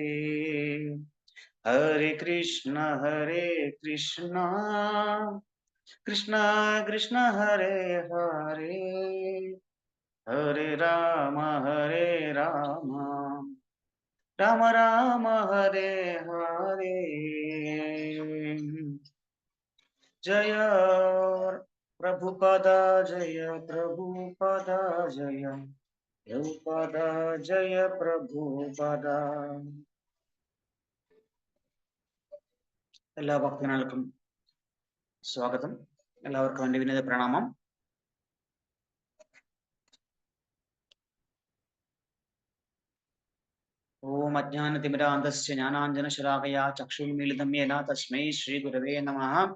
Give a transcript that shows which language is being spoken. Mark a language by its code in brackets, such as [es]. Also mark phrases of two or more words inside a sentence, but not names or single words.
[sa] हरे कृष्ण कृष्ण कृष्ण हरे हरे हरे राम राम राम हरे हरे जय प्रभुपद जय प्रभुपद जय प्रभुपद जय प्रभुपद [ml] എല്ലാ ഭക്തജനങ്ങൾക്കും സ്വാഗതം. എല്ലാവർക്കും എൻ്റെ വിനീത പ്രണാമം. [sa] ॐ अज्ञानतिमिरान्धस्य ज्ञानाञ्जनशलाकया चक्षुर्मीलितं येन तस्मै श्री गुरवे नमः.